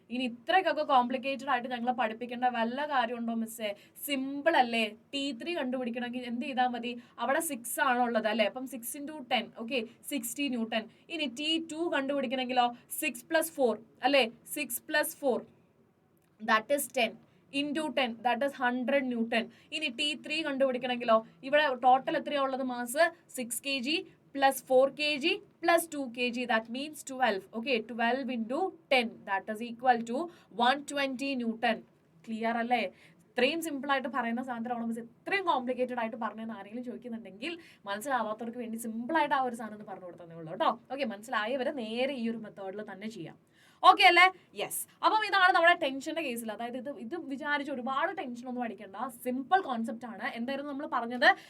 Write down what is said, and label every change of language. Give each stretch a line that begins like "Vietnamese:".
Malayalam: ഇനി ഇത്രയ്ക്കൊക്കെ കോംപ്ലിക്കേറ്റഡ് ആയിട്ട് ഞങ്ങൾ പഠിപ്പിക്കേണ്ട വല്ല കാര്യമുണ്ടോ മിസ്സേ? സിമ്പിൾ അല്ലേ. T3 കണ്ടുപിടിക്കണമെങ്കിൽ എന്ത് ചെയ്താൽ മതി? അവിടെ 6 ആണോ ഉള്ളത് അല്ലെ. അപ്പം 6 × 10 ഓക്കെ 60 ന്യൂട്ടൺ. ഇനി T2 കണ്ടുപിടിക്കണമെങ്കിലോ 6 + 4 അല്ലെ. 6 + 4 that is 10. Into 10 that is 100 newton. ഇനി T3 കണ്ടുപിടിക്കണമെങ്കിലോ ഇവിടെ ടോട്ടൽ എത്രയാ ഉള്ളത് mass
English: 6 kg plus 4 kg plus 2 kg, that means 12. Okay, 12 into 10, that is equal to 120 Newton.
Malayalam: Clear അല്ലേ? ഇത്രയും സിമ്പിൾ ആയിട്ട് പറയുന്ന സാധനത്തിലാണ് മിസ് ഇത്രയും കോംപ്ലിക്കേറ്റഡ് ആയിട്ട് പറഞ്ഞതെന്ന് ആരെങ്കിലും ചോദിക്കുന്നുണ്ടെങ്കിൽ മനസ്സിലാവാത്തവർക്ക് വേണ്ടി സിമ്പിൾ ആയിട്ട് ആ ഒരു സാധനം പറഞ്ഞു കൊടുത്തതേ ഉള്ളൂ കേട്ടോ. ഓക്കെ, മനസ്സിലായവരെ നേരെ ഈ ഒരു മെത്തേഡിൽ തന്നെ ചെയ്യാം. ഓക്കെ അല്ലേ? യെസ്. അപ്പം ഇതാണ് നമ്മുടെ ടെൻഷന്റെ കേസിൽ. അതായത് ഇത് വിചാരിച്ച് ഒരുപാട് ടെൻഷൻ ഒന്നും അടിക്കേണ്ട, സിമ്പിൾ കോൺസെപ്റ്റ് ആണ്. എന്തായിരുന്നു നമ്മൾ പറഞ്ഞത്?